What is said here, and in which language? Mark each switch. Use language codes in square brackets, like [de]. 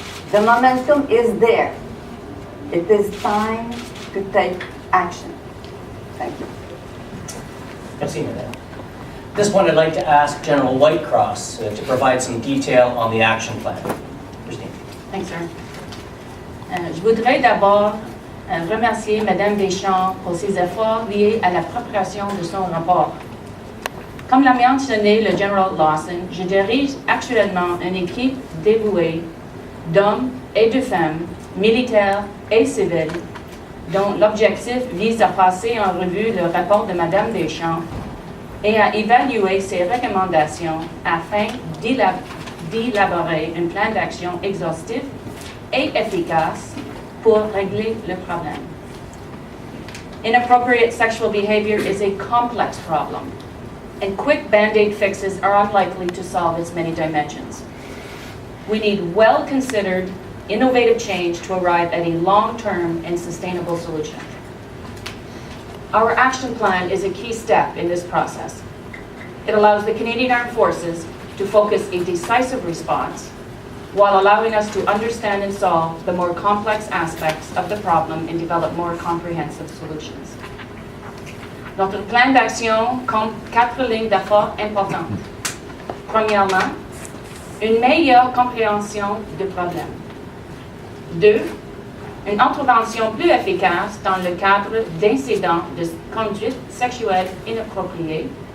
[en] The momentum is there. It is time to take action. Thank you. [fr] Merci, Madame. [en] At this point, I'd like to ask General Whitecross to provide some detail on the action plan. Christine. Thanks, sir. [fr] Je voudrais d'abord remercier Mme Deschamps pour ses efforts liés à la préparation de son rapport. Comme l'a mentionné le General Lawson, je dirige actuellement une équipe dévouée d'hommes et de femmes, militaires et civils, dont l'objectif vise à passer en revue le rapport de Mme Deschamps et à évaluer ses recommandations afin d'élaborer un plan d'action exhaustif et efficace pour régler le problème. [en] Inappropriate sexual behavior is a complex problem, and quick band-aid fixes are unlikely to solve its many dimensions. We need well-considered, innovative change to arrive at a long-term and sustainable solution. Our action plan is a key step in this process. It allows the Canadian Armed Forces to focus a decisive response while allowing us to understand and solve the more complex aspects of the problem and develop more comprehensive solutions. [fr] Notre plan d'action compte 4 lignes d'efforts importantes. Premièrement, une meilleure compréhension du problème. 2. Une intervention plus efficace dans le cadre d'incidents de conduite sexuelle inappropriée.